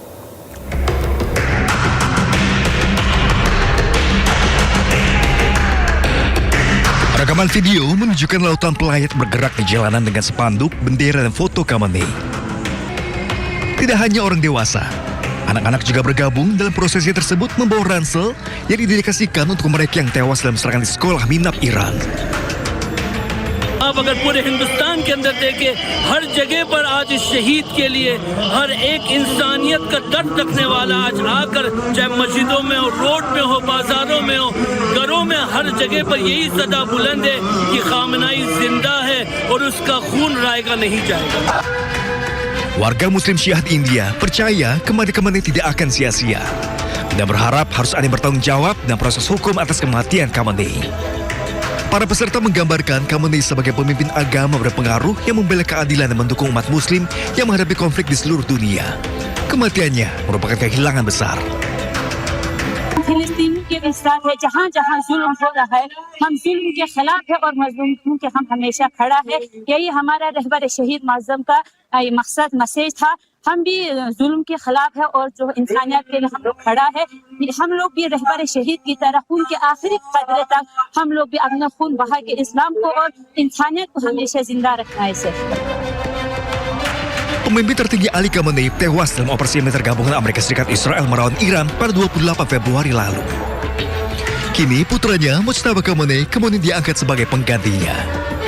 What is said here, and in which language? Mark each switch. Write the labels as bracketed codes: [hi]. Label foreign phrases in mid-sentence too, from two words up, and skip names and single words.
[id] Rekaman video menunjukkan lautan pelayat bergerak di jalanan dengan spanduk, bendera, dan foto Khamenei. Tidak hanya orang dewasa, anak-anak juga bergabung dalam prosesi tersebut membawa ransel yang didedikasikan untuk mereka yang tewas dalam serangan di sekolah minab Iran. [hi] आप अगर पूरे हिंदुस्तान के अंदर देखें, हर जगह पर आज इस शहीद के लिए हर एक इंसानियत का दर्द रखने वाला आज आकर, चाहे मस्जिदों में हो, रोड में हो, बाजारों में हो, घरों में, हर जगह पर यही सदा बुलंद है कि खामनाई जिंदा है और उसका खून रायगा नहीं जाएगा. [id] Warga Muslim Syiah di India percaya kematian tidak akan sia-sia dan berharap harus ada yang bertanggung jawab dan proses hukum atas kematian Khamenei. Para peserta menggambarkan Khamenei sebagai pemimpin agama berpengaruh yang membela keadilan dan mendukung umat Muslim yang menghadapi konflik di seluruh dunia. Kematiannya merupakan kehilangan besar. [hi] फिलिस्तीन के विस्तार है, जहाँ जहाँ जुल्म हो रहा है, हम जुल्म के खिलाफ है और मजलूम के हम हमेशा खड़ा है. यही हमारा रहबर शहीद माज़म का मकसद मैसेज था. हम भी जुल्म के खिलाफ है और जो इंसानियत के लिए हम लोग खड़ा है. हम लोग भी रहबर शहीद की तरह खून के आखिरी कतरे तक हम लोग भी अपना खून बहा के इस्लाम को और इंसानियत को हमेशा जिंदा रखना है. [id] Pemimpin tertinggi Ali Khamenei tewas dalam operasi militer gabungan Amerika Serikat Israel melawan Iran pada 28 Februari lalu. Kini putranya Mujtaba Khamenei kemudian diangkat sebagai penggantinya.